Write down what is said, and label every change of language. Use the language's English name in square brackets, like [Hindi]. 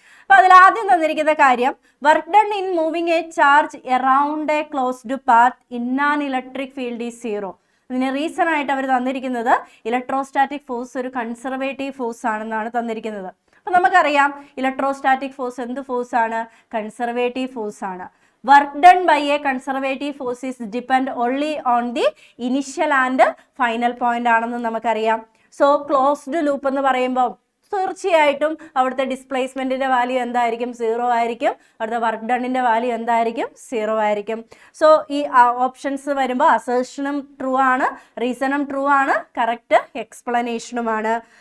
[Malayalam] അപ്പോൾ അതിൽ ആദ്യം തന്നിരിക്കുന്ന കാര്യം, [English] Work done in moving a charge around a closed path in an electric field is 0. [Malayalam] ഇതിന് റീസൺ ആയിട്ട് അവർ തന്നിരിക്കുന്നത് ഇലക്ട്രോസ്റ്റാറ്റിക് ഫോഴ്സ് ഒരു കൺസർവേറ്റീവ് ഫോഴ്സ് ആണെന്നാണ് തന്നിരിക്കുന്നത്. അപ്പോൾ നമുക്കറിയാം ഇലക്ട്രോസ്റ്റാറ്റിക് ഫോഴ്സ് എന്ത് ഫോഴ്സ് ആണ്, കൺസർവേറ്റീവ് ഫോഴ്സ് ആണ്. [English] Work done by a conservative force is depend only on the initial and final point [Malayalam] ആണെന്ന് നമുക്കറിയാം. സോ ക്ലോസ്ഡ് ലൂപ്പ് എന്ന് പറയുമ്പോൾ തീർച്ചയായിട്ടും അവിടുത്തെ ഡിസ്പ്ലേസ്മെന്റിന്റെ വാല്യൂ എന്തായിരിക്കും, 0 ആയിരിക്കും. അവിടുത്തെ വർക്ക് ഡണ്ണിന്റെ വാല്യൂ എന്തായിരിക്കും, 0 ആയിരിക്കും. സോ ഈ ഓപ്ഷൻസ് വരുമ്പോൾ അസേർഷനും ട്രൂ ആണ്, റീസണും ട്രൂ ആണ്, കറക്റ്റ് എക്സ്പ്ലനേഷനുമാണ്.